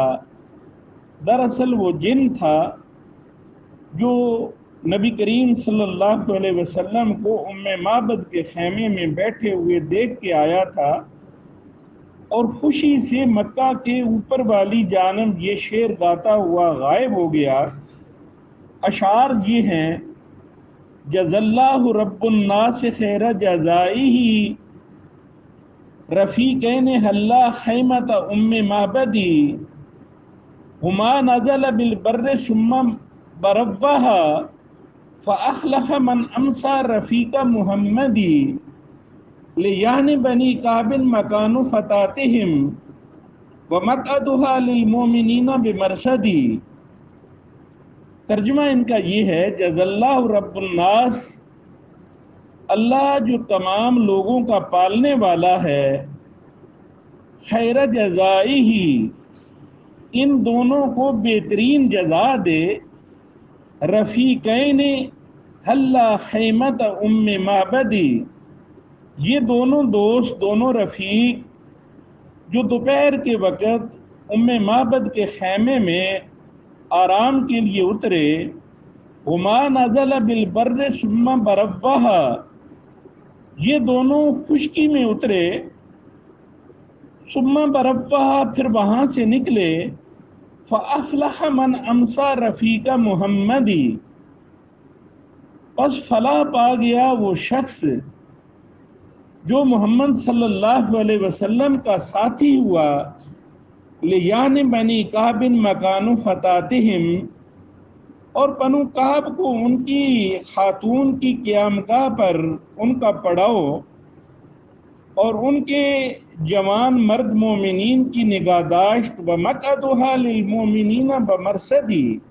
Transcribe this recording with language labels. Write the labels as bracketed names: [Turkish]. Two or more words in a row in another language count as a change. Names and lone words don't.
[Urdu] دراصل وہ جن تھا جو نبی کریم [Arabic] صلی اللہ علیہ وسلم [Urdu] کو ام معبد کے خیمے میں بیٹھے ہوئے دیکھ کے آیا تھا، اور خوشی سے مکہ کے اوپر والی جانب یہ شعر گاتا ہوا غائب ہو گیا۔ اشعار یہ ہیں: [Arabic] جزا اللہ رب الناس خیر جزائہ رفیقین حلا خیمۃ ام معبدی ہما نزل بالبر ثم بروہا فاخلف من امسا رفیق محمدی لیان بنی کعب مکان فتاتہم ومقعدها للمؤمنين بمرصد. [Urdu] ترجمہ ان کا یہ ہے, [Arabic] جزى الله رب الناس, [Urdu] اللہ جو تمام لوگوں کا پالنے والا ہے, [Arabic] خير جزائه [Urdu] ہی، ان دونوں کو بہترین جزا دے, [Arabic] رفيقين حلا خيمتي أم معبد, [Urdu] یہ دونوں دوست، دونوں رفیق جو دوپہر کے وقت ام معبد کے خیمے میں آرام کے لیے اترے, [Arabic] هما نزلا بالبر ثم تروحا, [Urdu] یہ دونوں خشکی میں اترے, [Arabic] ثم تروحا, [Urdu] پھر وہاں سے نکلے, [Arabic] فأفلح من أمسى رفيق محمد, [Urdu] بس فلاح پا گیا وہ شخص جو محمد [Arabic] صلى الله عليه وسلم [Urdu] کا ساتھی ہوا, [Arabic] ليهن بني كعب مكان فتاتهم, [Urdu] اور بنو کعب کو ان کی خاتون کی قیامگاہ پر ان کا پڑاؤ اور ان کے جوان مرد مومنین کی نگہداشت, [Arabic] ومقعدها للمؤمنين بمرصد,